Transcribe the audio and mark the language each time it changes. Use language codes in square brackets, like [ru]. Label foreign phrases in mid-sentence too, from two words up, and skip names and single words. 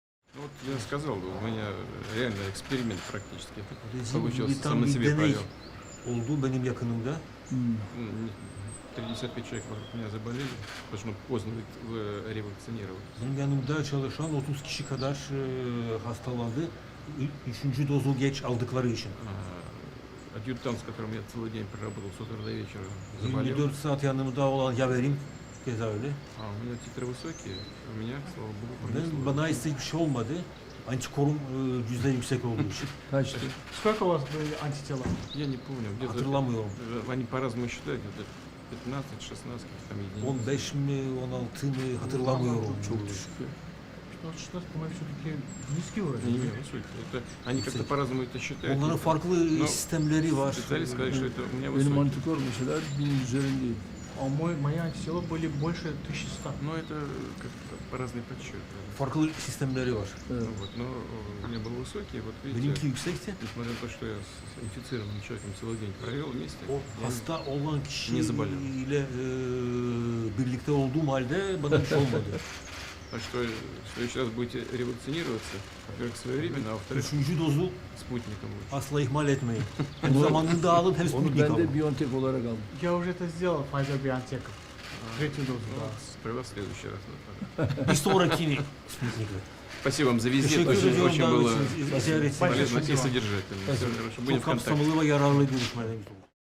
[ru] Ну, вот я сказал, у меня реально эксперимент практически [tr] Bizim [ru] получился, [tr] bir [ru] сам [tr] tam [ru] на [tr] bir [ru] себе [tr] deney [ru] провел. [tr] oldu benim yakınımda. [ru] Ну, 55 человек вокруг меня заболели, потому что мы поздно ревакцинировались. [tr] Benim yanımda çalışan 30 kişi kadar hastalandı. Üçüncü dozu geç aldıkları için. [ru] Адъютант, с которым я целый день проработал с утра до вечера, заболел. [tr] 24 saat yanımda olan yaverim keza öyle. [ru] А у меня титры высокие, у меня, слава богу, [tr] Ben, [ru] пронесло. [tr] bana ise hiçbir şey olmadı. Antikorum cüzden yüksek olduğu için. Kaçtı? [ru] Сколько у вас были антитела? Я не помню, где-то [tr] Hatırlamıyorum. [ru] они по-разному считают, где-то 15-16 каких там единиц. [tr] 15 mi 16 mı hatırlamıyorum. Çok düşük. [ru] 15-16, по-моему, все-таки низкий Не, уровень. не, высокие. Это, они как-то по-разному это считают. [tr] Onların farklı [ru] Но [tr] sistemleri var. [ru] специалист сказали, что это у меня [tr] Benim [ru] высокие. [tr] antikor mesela 1000 üzerindeyim. [ru] А мои антитела были больше 1100. Но это как-то по разные подсчеты. [tr] Farklı sistemleri var. Evet. [ru] Ну вот, но у меня был высокий, вот видите, [tr] Benimki yüksekti. [ru] несмотря на то, что я с инфицированным человеком целый день провел вместе, [tr] O [ru] я [tr] hasta olan Niye kişiyle [ru] заболел? [tr] birlikte olduğum halde bana bir şey olmadı. [ru] Так что, в следующий раз будете ревакцинироваться, во-первых, своевременно, а во-вторых, [tr] Üçüncü dozu [ru] спутником лучше. [tr] asla ihmal etmeyin. Hem zamanında alın hem Onu Sputnik ben de alın. Biontech olarak aldım. [ru] Я уже это сделал, Pfizer-BioNTech. Третью дозу, Ну, да. справил в следующий раз. тогда. [tr] Bir sonrakini Sputnik'le. [ru] Спасибо вам за визит, [tr] Teşekkür [ru] очень, [tr] ediyorum [ru] очень [tr] davet [ru] было [tr] için, ziyaret için. [ru] полезно и Спасибо. содержательно. Всё хорошо, будем [tr] Çok [ru] в контакте. [tr] kapsamlı ve yararlı görüşmelerimiz oldu.